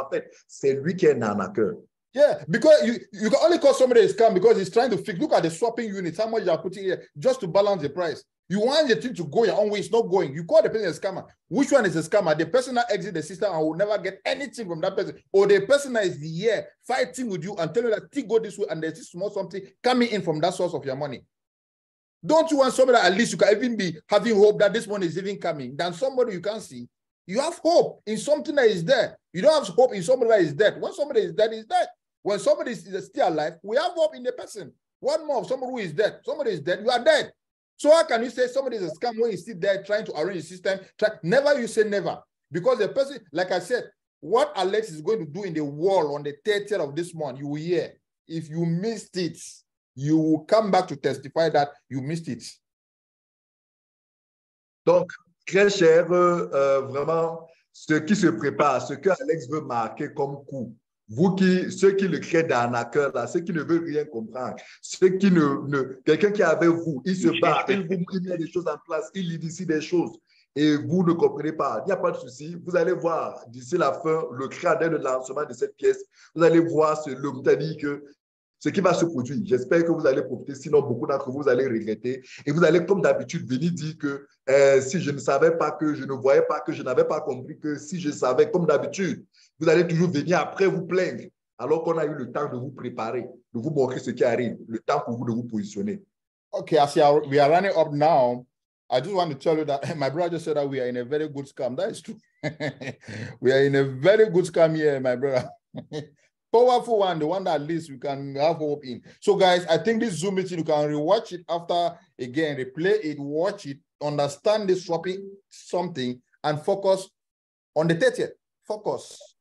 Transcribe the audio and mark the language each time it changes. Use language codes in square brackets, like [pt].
[fr] En fait, c'est lui qui est un arnaqueur. [en] Yeah, because you can only call somebody a scam because he's trying to fix. Look at the swapping units, how much you are putting here just to balance the price. You want the thing to go your own way, it's not going. You call the person a scammer. Which one is a scammer? The person that exits the system and will never get anything from that person, or the person that is here fighting with you and telling you that thing go this way and there's this small something coming in from that source of your money. Don't you want somebody that at least you can even be having hope that this money is even coming than somebody you can't see? You have hope in something that is there. You don't have hope in somebody that is dead. When somebody is dead, is dead. When somebody is still alive, we have hope in the person. One more of somebody who is dead. Somebody is dead, you are dead. So how can you say somebody is a scam when you sit there trying to arrange the system? Never you say never. Because the person, like I said, what Alex is going to do in the world on the 30th of this month, you will hear. If you missed it, you will come back to testify that you missed it. [fr] Donc, très cher, vraiment, ce qui se prépare, ce que Alex veut marquer comme coup, ceux qui le créent d'arnaqueur, là, ceux qui ne veulent rien comprendre, quelqu'un qui est avec vous, il se bat, il met des choses en place, il initie des choses et vous ne comprenez pas. Il n'y a pas de souci. Vous allez voir d'ici la fin, le créateur de lancement de cette pièce, vous allez voir c'est-à-dire que ce qui va se produire. J'espère que vous allez profiter, sinon beaucoup d'entre vous allez regretter et vous allez comme d'habitude venir dire que si je ne savais pas, que je ne voyais pas, que je n'avais pas compris, que si je savais comme d'habitude, vous allez toujours venir après vous plaindre. alors qu'on a eu le temps de vous préparer, de vous montrer ce qui arrive, le temps pour vous de vous positionner. [en] Okay, as we are running up now, I just want to tell you that my brother just said that we are in a very good scam. That is true. We are in a very good scam here, my brother. Powerful one, the one that at least we can have hope in. So, guys, I think this Zoom meeting, you can rewatch it after, again, replay it, watch it, understand this swapping something, and focus on the 30th. Focus.